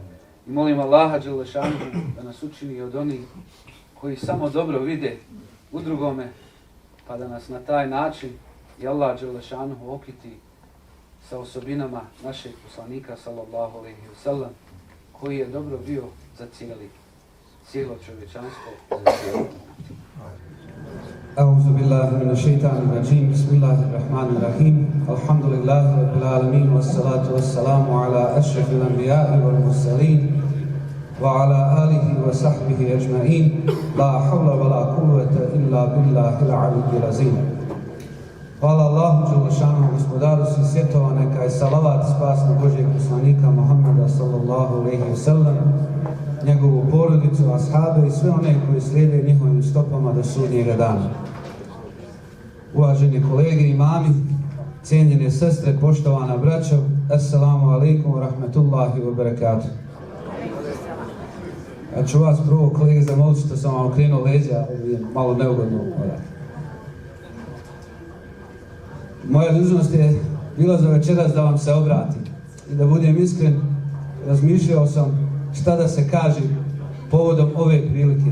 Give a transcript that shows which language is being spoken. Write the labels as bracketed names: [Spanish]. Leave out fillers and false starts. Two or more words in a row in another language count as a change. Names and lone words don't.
[Bosnian] I molim Allaha [Arabic] جل شأنه [Bosnian] da nas učini od onih koji samo dobro vide u drugome, pa da nas na taj način i Allah [Arabic] جل شأنه [Bosnian] okiti sa osobinama našeg poslanika [Arabic] صلى الله عليه وسلم, [Bosnian] koji je dobro bio za cijelo čovječanstvo i za cijelo. [Arabic] أعوذ بالله من الشيطان الرجيم بسم الله الرحمن الرحيم الحمد لله رب العالمين والصلاة والسلام على أشرف الأنبياء والمرسلين وعلى آله وصحبه أجمعين لا حول ولا قوة إلا بالله العلي العظيم. [Bosnian] Hvala Allahu dželešanu gospodaru svih svjetova, neka je salavat spas na Božjeg poslanika Muhammeda [Arabic] صلى الله عليه وسلم, [Bosnian] njegovu porodicu, ashabe i sve one koji slijede njihovim stopama do sudnjega dana. Uvaženi kolege, imami, cijenjene sestre, poštovana braćo, [Arabic] السلام عليكم ورحمة الله وبركاته. [Bosnian] Ja ću vas prvo, kolege, zamoliti što sam vam okrenuo leđa, malo neugodno. Moja dužnost je bila za večeras da vam se obratim i da budem iskren, razmišljao sam šta da se kaže povodom ove prilike.